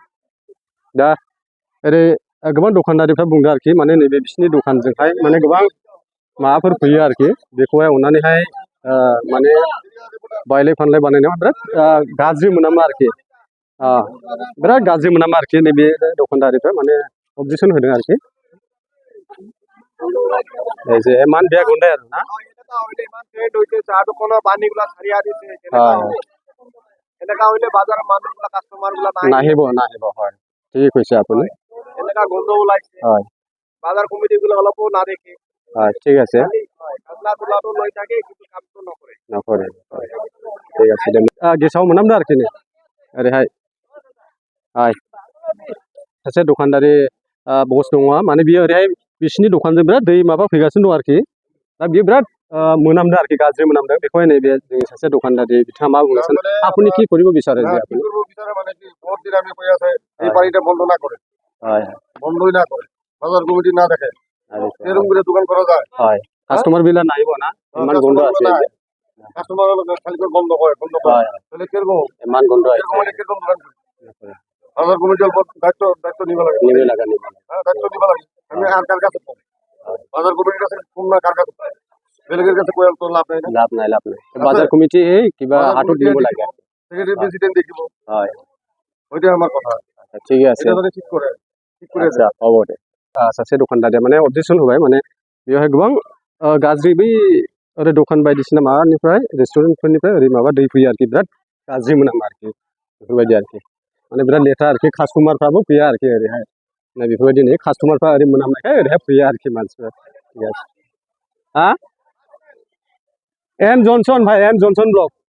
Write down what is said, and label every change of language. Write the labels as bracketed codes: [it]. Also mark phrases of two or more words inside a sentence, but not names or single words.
[brx] दा ओरै गोबां दखानदारिफ्रा बुंदों आरोखि, माने नैबे बिसिनि दखानजोंहाय माने गोबां माबाफोर फैयो आरोखि। बेखौहाय अननानैहाय माने बायलाय फानलाय बानायनायाव बिराद गाज्रि मोनामा आरोखि। बिराद गाज्रि मोनामा आरोखि। नैबे दखानदारिफ्रा माने अबजेक्सन होदों आरोखि। [as] যে মান বেয়া গোন্ধাই আৰু না নাহিব নাহিব হয়, ঠিকেই কৈছে আপুনি। হয় হয় ঠিক আছে। [brx] न'खर [as] ঠিক আছে [brx] दे गेसाव मोनामदों आरोखि नै ओरैहाय हाय सासे दखानदारि बस दङ माने बियो ओरैहाय बिसिनि दखानजों बिराद दै माबा फैगासिनो दं आरोखि दा बियो बिराद मोनामदों आरोखि गाज्रि मोनामदों बेखौहाय नैबे जोंनि सासे दखानदारि बिथाङा मा बुंनो सानो [as] আপুনি কি কৰিব বিচাৰে যে আপুনি [bn] মানে কি বহুত দিন আমি কৈ আছে এই পানিটা বন্ধ না করে [as] হয় [bn] বন্ধই না করে বাজার কমিটি না দেখে এরকম করে দোকান করা যায় [as] হয় কাস্টমার বিলা নাইব না ইমান গন্ধ আছে [bn] কাস্টমার খালি করে বন্ধ করে তাহলে কিরকম [as] ইমান গন্ধ আছে [bn] এরকম মানে কিরকম দোকান বাজার কমিটির দায়িত্ব নিবে লাগে হ্যাঁ দায়িত্ব নিবে লাগে আমি আর কার কাছে বাজার কমিটির কাছে কোন না কার কাছে বেলেগের কাছে কোয়াল তো লাভ নাই [as] লাভ নাই বাজার কমিটি কিবা হাতত দিব লাগে সেক্রেটারি প্রেসিডেন্ট দেখিব হয় [bn] ওইটা আমার কথা [as] ঠিক আছে [bn] এটা যদি ঠিক করে [as] আচ্ছা হ'ব [brx] দে सासे दखानदारिया माने अबजेक्सन होबाय माने बेवहाय गोबां गाज्रि बै ओरै दखान बायदिसिना माबानिफ्राय रेस्टुरेन्टफोरनिफ्राय ओरै माबा दै फैयो आरोखि बिराद गाज्रि मोनामो आरोखि बेफोरबायदि आरोखि माने बिराद लेथ्रा आरोखि कास्टमारफ्राबो फैया आरोखि ओरैहाय नै बेफोरबायदि नै कास्टमारफ्रा ओरै मोनामनायखाय ओरैहाय फैया आरोखि मानसिफ्रा [as] ঠিক আছে [brx] हा एम जनसन भाई एम जनसन ब्लक